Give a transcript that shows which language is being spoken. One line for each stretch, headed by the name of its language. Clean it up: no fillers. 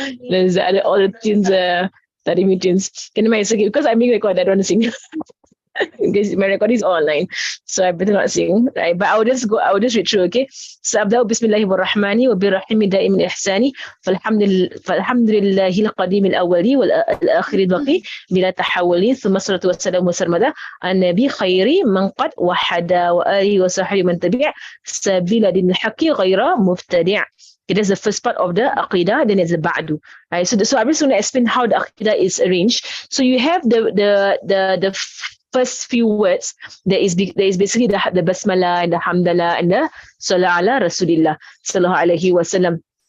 English: There's all the tunes, Tarimi tunes. Can you imagine? Because I'm being recorded, I don't want to sing. Because my recording is online, so I better not sing, right? But I will just read through, okay?
Arabic: So أبدأ بسم الله الرحمن وبالرحيم دائم الإحسان فالحمد لله القديم الأولي والآخر الباقي بلا تحول ثم الصلاة والسلام والسرمدة على النبي خير من قد وحد وآله وصحبه من تبع سبيل دين الحق غير مبتدع.
English: Okay, that's the first part of the Aqidah, then it's the Ba'du. Right? So I'm just going to explain how the Aqidah is arranged. So you have the first few words. There is basically the Basmala and the Hamdallah and the Salah ala Rasulillah Sallallahu Alaihi Wasallam.